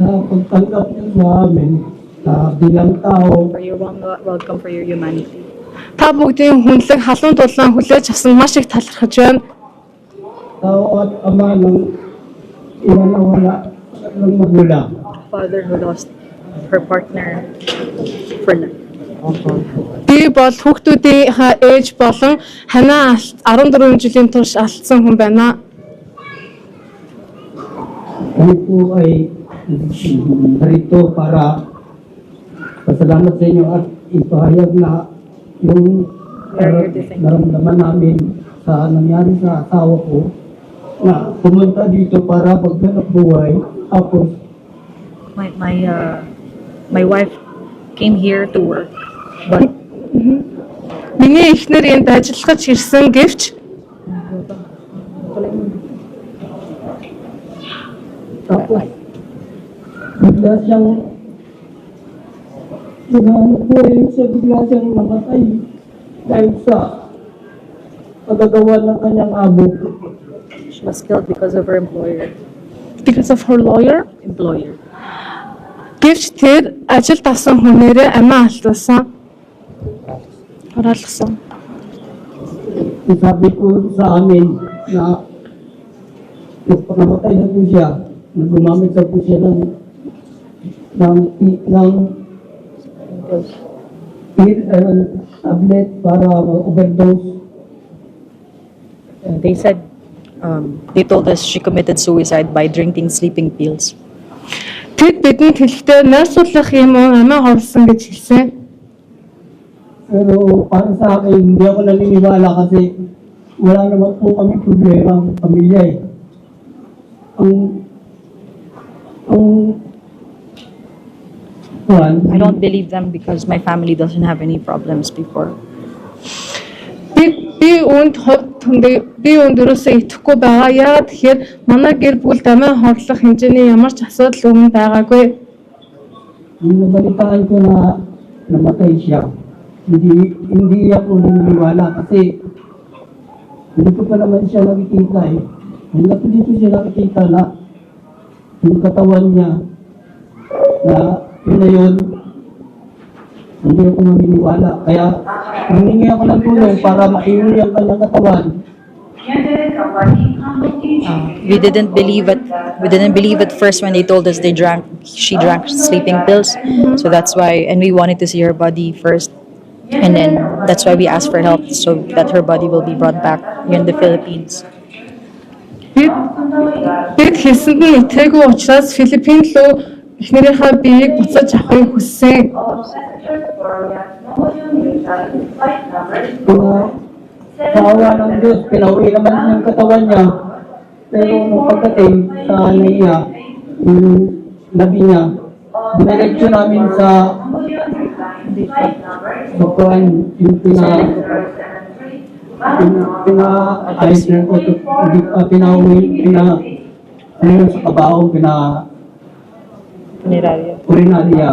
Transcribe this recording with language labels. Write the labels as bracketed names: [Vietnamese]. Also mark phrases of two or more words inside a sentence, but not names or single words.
[Filipino] pagtanggap niyo sa amin bilang tao. [English] For your welcome, for your humanity. [Mongolian] Та бүгдийн хүнлэг халуун дулаан хүлээж авсан маш их талархаж байна. [Filipino] Tao at ama ng iwan na wala ng magulang. [English] Father who lost her partner for life. [Mongolian] Би бол хүүхдүүдийнхээ ээж болон ханаа 14 жилийн турш алдсан хүн байна. [Filipino] Kami po ay narito para pasalamat sa inyo at ipahayag na yung naramdaman namin sa nangyari sa asawa ko na pumunta dito para maghanap buhay. Tapos, [English] My wife came here to work, but [Mongolian] Миний эхнэр энд ажиллаж ирсэн гэвч [Filipino] tapos bigla siyang hinahanap buhay siya, bigla siyang namatay dahil sa pagagawa ng kanyang amo. [English] she was killed because of her employer. because of her lawyer. [Mongolian] Гэвч тэр ажил тавсан хүнээрээ амиа алдсан. Хараалгасан. [Filipino] Sabi ko sa amin na namatay na po siya, na gumamit na po siya ng tablet para overdose. [English] They said, they told us she committed suicide by drinking sleeping pills. [Mongolian] Тэд бидэнд хэлэхдээ найрсуулах юм уу амиа хорлсон гэж хэлсэн. [Filipino] Pero para sa akin, hindi ako naniniwala kasi wala naman po kami problema ang pamilya eh. [English] I don't believe them because my family doesn't have any problems before. [Mongolian] Би үүнд өрөөсөө итгэхгүй байгаа. Яагаад тэгэхээр манай гэр бүл амиа хорлох хэмжээний ямар ч асуудал өмнө байгаагүй. [Filipino] Nung nabalitaan ko na namatay siya, hindi ako naniniwala kasi hindi ko pa naman siya nakikita eh. Hanggang hindi ko siya nakikita na yung katawan niya na yun na yun, hindi ako naniniwala. Kaya humingi ako ng tulong para maiuli ang kanyang katawan. [English] We didn't believe it. We didn't believe at first when they told us she drank sleeping pills. So that's why, and we wanted to see her body first. And then that's why we asked for help so that her body will be brought back here in the Philippines. [Mongolian] Бид хэлсэнд нь итгээгүй учраас Филиппин руу эхнэрийнхээ биеийг буцааж авахыг хүссэн. [Filipino] Sa awa ng Diyos, pinauwi naman yung katawan niya. Pero nung pagdating sa naiya, yung labi niya, diniretsyo namin sa bukuan, yung ayos na ko, pinauwi, sa kabaong, urinarya.